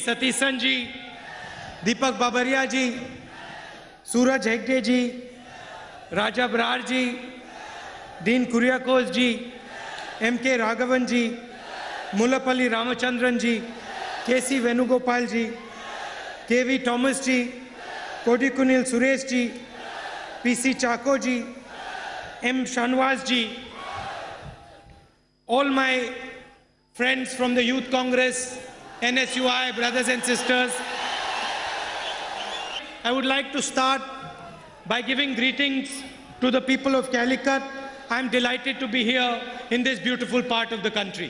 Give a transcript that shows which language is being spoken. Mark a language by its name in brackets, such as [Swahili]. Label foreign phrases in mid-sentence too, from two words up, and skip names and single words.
[English] Satisan ji, Deepak Babaria ji, Suraj Hegde ji, Raja Brar ji, Dean Kuriakose ji, M.K. Raghavan ji, Mullapalli Ramachandran ji, K.C. Venugopal ji, K.V. Thomas ji, Kodikunil Suresh ji, P.C. Chako ji, M. Shanwaz ji, all my friends from the Youth Congress, NSUI, brothers and sisters. I would like to start by giving greetings to the people of Calicut. I am delighted to be here in this beautiful part of the country.